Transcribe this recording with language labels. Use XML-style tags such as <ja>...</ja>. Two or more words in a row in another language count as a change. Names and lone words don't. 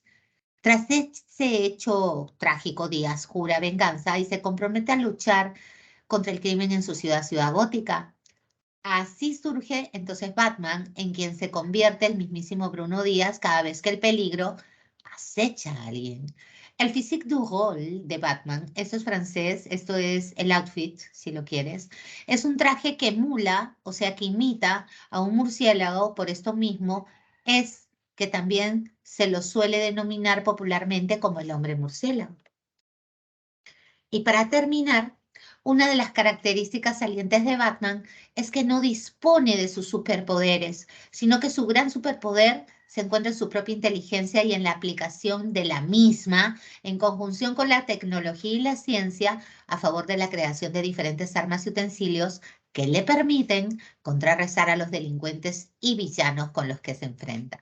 <es>Tras ese hecho trágico, Díaz jura venganza y se compromete a luchar contra el crimen en su ciudad gótica. Así surge entonces Batman, en quien se convierte el mismísimo Bruno Díaz cada vez que el peligro acecha a alguien. El</es> <fr>physique du rôle</fr> <es>de Batman, esto es francés, esto es el outfit, si lo quieres, es un traje que emula, o sea, que imita a un murciélago, por esto mismo es que también se lo suele denominar popularmente como el hombre murciélago. Y para terminar, una de las características salientes de Batman es que no dispone de sus superpoderes, sino que su gran superpoder se encuentra en su propia inteligencia y en la aplicación de la misma, en conjunción con la tecnología y la ciencia, a favor de la creación de diferentes armas y utensilios que le permiten contrarrestar a los delincuentes y villanos con los que se enfrenta.</es>